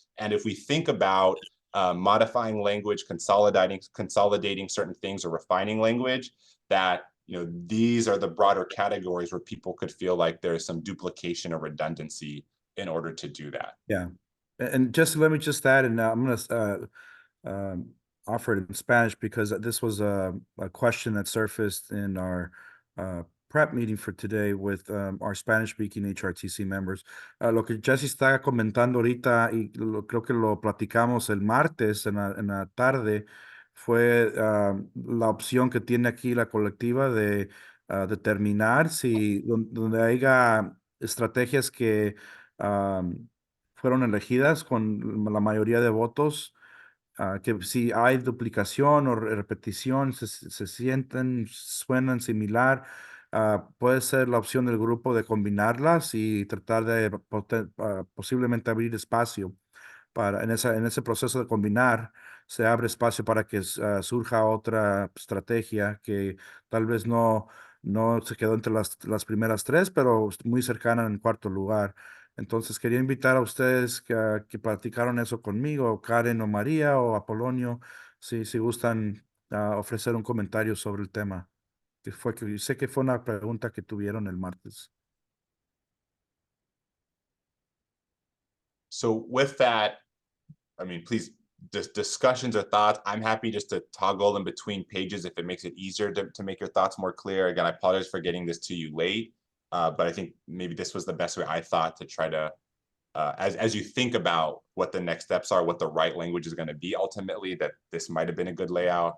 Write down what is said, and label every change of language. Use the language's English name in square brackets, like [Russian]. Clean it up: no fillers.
[English] And if we think about modifying language, consolidating certain things or refining language, that, you know, these are the broader categories where people could feel like there's some duplication or redundancy in order to do that. Yeah. And just let me just add, and I'm going to offer it in Spanish because this was a question that surfaced in our prep meeting for today with our Spanish-speaking HRTC members. [Spanish] Lo que Jesse está comentando ahorita, y creo que lo platicamos el martes en la tarde, fue la opción que tiene aquí la colectiva de determinar si donde haya estrategias que fueron elegidas con la mayoría de votos, que si hay duplicación o repetición, se sienten, suenan similar, puede ser la opción del grupo de combinarlas y tratar de posiblemente abrir espacio en ese proceso de combinar. Se abre espacio para que surja otra estrategia que tal vez no se quedó entre las primeras 3, pero muy cercana en 4º lugar. Entonces quería invitar a ustedes que platicaron eso conmigo, Karen o María o Apolonio, si gustan ofrecer un comentario sobre el tema, que sé que fue una pregunta que tuvieron el martes. [English] So with that, I mean, please, discussions or thoughts, I'm happy just to toggle in between pages if it makes it easier to make your thoughts more clear. Again, I apologize for getting this to you late. But I think maybe this was the best way I thought to try to, as you think about what the next steps are, what the right language is going to be ultimately, that this might have been a good layout.